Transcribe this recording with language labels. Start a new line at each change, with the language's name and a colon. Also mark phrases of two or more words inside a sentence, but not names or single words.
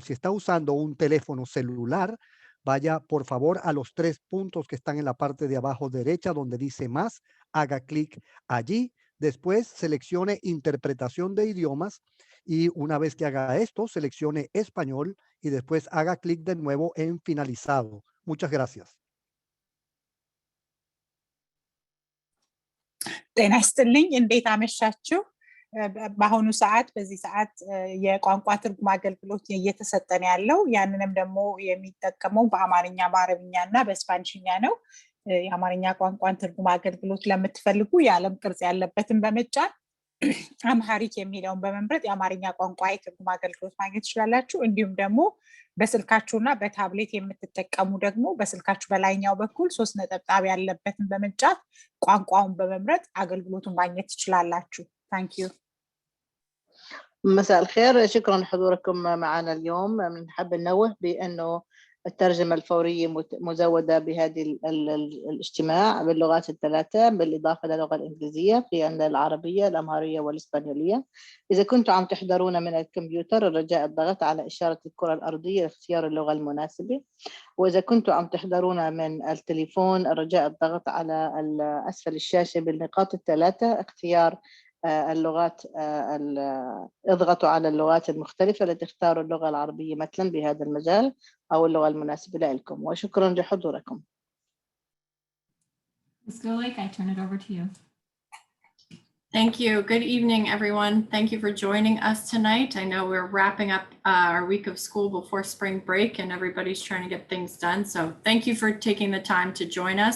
Spanish: Si está usando un teléfono celular, vaya por favor a los 3 puntos que están en la parte de abajo derecha donde dice más, haga clic allí. Después seleccione interpretación de idiomas y una vez que haga esto, seleccione español y después haga clic de nuevo en finalizado. Muchas gracias.
Amharic: ጤና ይስጥልኝ እንዴት አመሻችሁ በአሁኑ ሰዓት በዚህ ሰዓት የቋንቋ ትርጉም አገልግሎት እየተሰጠን ያለው ያንንም ደግሞ የሚጠቀመው በአማርኛ በአረብኛና በስፓኒሽኛ ነው የአማርኛ ቋንቋን ትርጉም አገልግሎት ለምትፈልጉ የዓለም ቅርጽ ያለበትን በመጫን አምሃሪክ የሚለውን በመምረጥ የአማርኛ ቋንቋ ትርጉም አገልግሎት ማግኘት ትችላላችሁ እንዲሁም ደግሞ በስልካችሁና በታብሌት የምትጠቀሙ ደግሞ በስልካችሁ በላይኛው በኩል 3 ነጥብ ያለበትን በመጫን ቋንቋውን በመምረጥ አገልግሎቱን ማግኘት ትችላላችሁ
English: Thank you.
Arabic: مساء الخير شكرا لحضوركم معنا اليوم بنحب ننوه بأنه الترجمة الفورية مزودة بهذه الاجتماع باللغات الثلاثة بالإضافة للغة الإنجليزية في عندنا العربية الأمهرية والإسبانيولية إذا كنتم عم تحضرون من الكمبيوتر الرجاء الضغط على إشارة الكرة الأرضية لاختيار اللغة المناسبة وإذا كنتم عم تحضرون من التليفون الرجاء الضغط على أسفل الشاشة بالنقاط الثلاثة اختيار اللغات اضغطوا على اللغات المختلفة لتختاروا اللغة العربية مثلا بهذا المجال أو اللغة المناسبة لكم وشكرا لحضوركم.
English: Ms. Gulick, I turn it over to you. Thank you. Good evening, everyone. Thank you for joining us tonight. I know we're wrapping up our week of school before spring break and everybody's trying to get things done. So thank you for taking the time to join us.